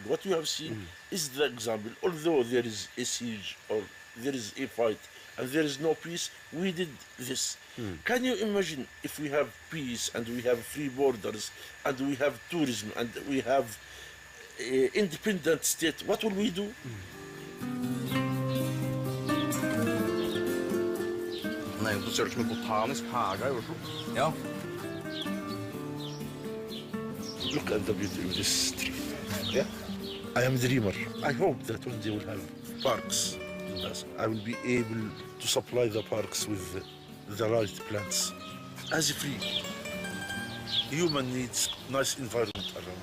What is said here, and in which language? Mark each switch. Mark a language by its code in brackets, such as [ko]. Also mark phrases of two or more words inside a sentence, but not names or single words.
[en] What you have seen is the example. Although there is a siege or there is a fight and there is no peace, we did this. Can you imagine if we have peace and we have free borders and we have tourism and we have an independent state, what will we do? [no] Nei, det ser ut som en botanisk hage i Oslo. Ja. [en] Look at the beauty of this tree. Yeah? I am a dreamer. I hope that one day we'll have parks. I will be able to supply the parks with the right plants. As free. Human needs nice environment around.